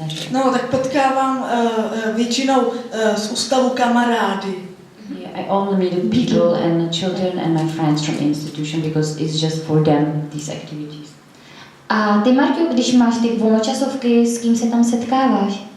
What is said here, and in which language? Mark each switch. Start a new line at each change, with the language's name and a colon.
Czech: No, tak potkávám většinou z ústavu kamarády.
English: Yeah, I only meet the people and the children and my friends from the institution because it's just for them, these activities.
Czech: A ty, Marťo, když máš ty volnočasovky, s kým se tam setkáváš?